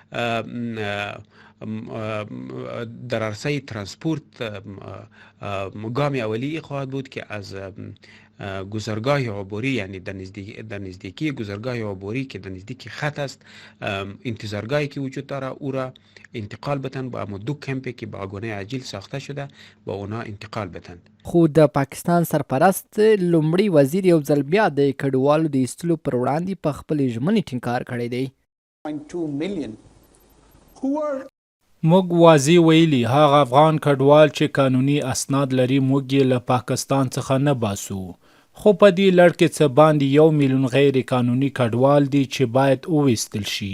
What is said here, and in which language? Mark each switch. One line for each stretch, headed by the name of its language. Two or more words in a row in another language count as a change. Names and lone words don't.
Persian: در عرصه ترانسپورت گام اولی خواهد بود که از گذرگاه عبوری یعنی در نزدیکی گذرگاه عبوری که در نزدیکی خط است انتظارگاهی که وجود داره او را انتقال بتن با اما دو کمپی که با گونه عاجل ساخته شده با اونا انتقال بتن.
Pashto: خو د پاکستان سرپرست لومړی وزیر یو ځل بیا د کډوالو د ایستلو پر وړاندې په خپلې ژمنې ټینګار کړی دی. موږ واضح ویلي هغه افغان کډوال چې قانوني اسناد لري موږ یې له پاکستان څخه نه باسو خو په دې لړ کې څه باندې 1 میلیون غیر قانوني کډوال دي چې باید وویستل شي.